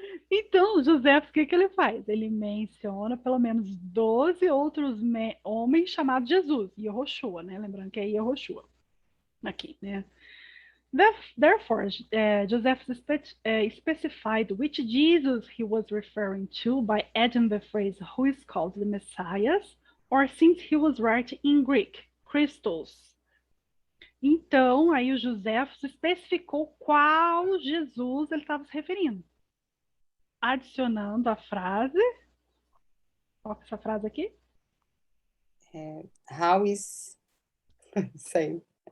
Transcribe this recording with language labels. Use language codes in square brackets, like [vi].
[pt] Então, José, o que que ele faz? Ele menciona pelo menos 12 outros homens chamados Jesus, Yehoshua, né? Lembrando que é Yehoshua aqui, né? [en] Therefore, Joseph specified which Jesus he was referring to by adding the phrase who is called the Messiah, or since he was writing in Greek, Christos. [pt] Então, aí o José especificou qual Jesus ele estava se referindo, adicionando a frase. Qual que é essa frase aqui? [en] How is... [pt] Sei.